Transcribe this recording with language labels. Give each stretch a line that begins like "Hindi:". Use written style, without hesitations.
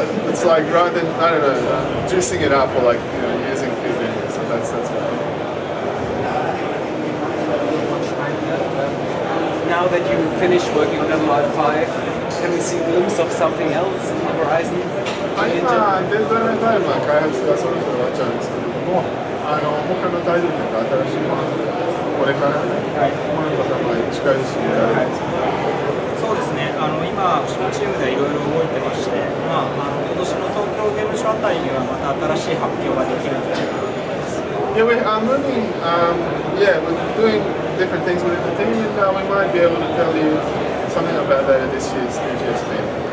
English: It's like rather than juicing it up or like using cute images. So that's what. Now that you finished working on Live 5, can we see a glimpse of something else on the horizon?
Japanese: 今データのタイムは開発がそろそろ終わっちゃうんですけれども、他のタイトルとか新しいものこれからね、ものとか近いうちにやられます。そうですね。今うちのチームでいろいろ動いてまして、今年の東京ゲームショーあたりにはまた新しい発表ができるんじゃないかなと思います。
English: Yeah, we're moving. We're doing different things within the team, and we might be able to tell you something about that at this year's TGS meeting.